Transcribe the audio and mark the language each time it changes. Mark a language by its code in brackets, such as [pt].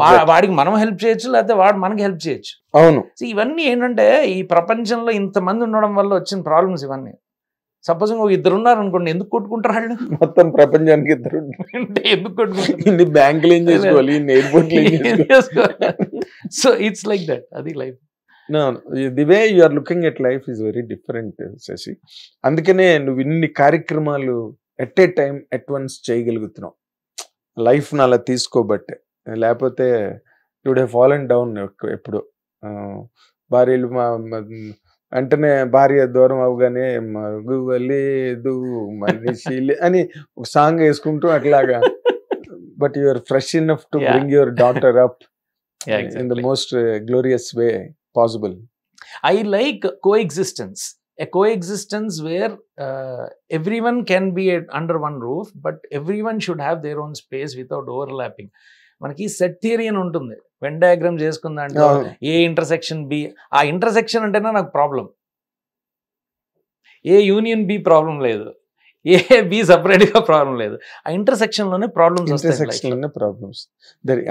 [te] వాడికి మనం హెల్ప్ చేయొచ్చు, లేకపోతే వాడు మనకి హెల్ప్ చేయొచ్చు. అవును, ఇవన్నీ ఏంటంటే ఈ ప్రపంచంలో ఇంతమంది ఉండడం వల్ల వచ్చిన ప్రాబ్లమ్స్ ఇవన్నీ. సపోజ్ ఇంకో 2 ఉన్నారు అనుకోండి, ఎందుకు కొట్టుకుంటారు వాళ్ళు? మొత్తం ప్రపంచానికి 2 అంటే ఎందుకు కొట్టుకుంటారు? ఇన్ని బ్యాంకులు ఏం చేసుకోవాలి, ఇన్ని ఎయిర్పోర్ట్లు ఏం చేసుకోవాలి. [en] so it's like that, [te] అది life. [en] No, the way you are looking at life is very different, Shashi. [te] అందుకనే నువ్వు ఇన్ని కార్యక్రమాలు [en] at a time at once [te] చేయగలుగుతున్నావు, లైఫ్ని అలా తీసుకోబట్టే. లేకపోతే [en] you would have fallen down [te] ఎప్పుడు. భార్యలు వెంటనే భార్య దూరం అవగానే మగువలేదు మనిషి అని ఒక సాంగ్ వేసుకుంటూ అట్లాగా. [en] But you are fresh enough to bring your daughter up in the most glorious way possible. I like coexistence. A coexistence where everyone can be under one roof, but everyone should have their own space without overlapping. [te] మనకి set theory అని ఉంటుంది, Venn diagram చేసుకుందంటే ఏ intersection B, ఆ intersection అంటేనే నాకు problem. ఏ union B problem లేదు, ఏ be separate గా problem లేదు, ఆ ఇంటర్సెక్షన్ లోనే ప్రాబ్లమ్స్ వస్తాయి.